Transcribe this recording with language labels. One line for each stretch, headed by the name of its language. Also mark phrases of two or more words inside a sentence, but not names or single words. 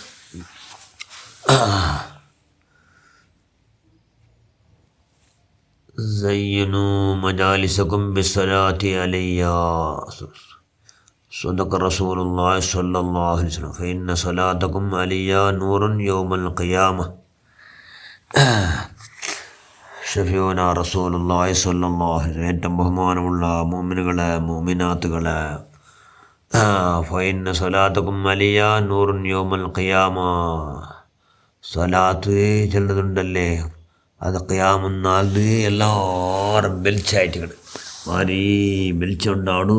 Arabic: زينوا مجالسكم بالصلاة علي. صدق رسول الله صلى الله عليه وسلم. فإن صلاتكم علي نور يوم القيامة. شفيعنا رسول الله صلى الله عليه وسلم.
Malayalam: ഏറ്റവും ബഹുമാനമുള്ള മുഅ്മിനുകളെ മുഅ്മിനാത്തുകളെ,
Arabic: فإن صلاتكم علي نور يوم القيامة.
Malayalam: സ്വലാത്ത് ചെല്ലുന്നുണ്ടല്ലേ, അത് ഖിയാമത്ത് നാളിൽ എല്ലാവരും വെളിച്ചായിട്ടാണ് മാറി വെളിച്ചുണ്ടാണ്.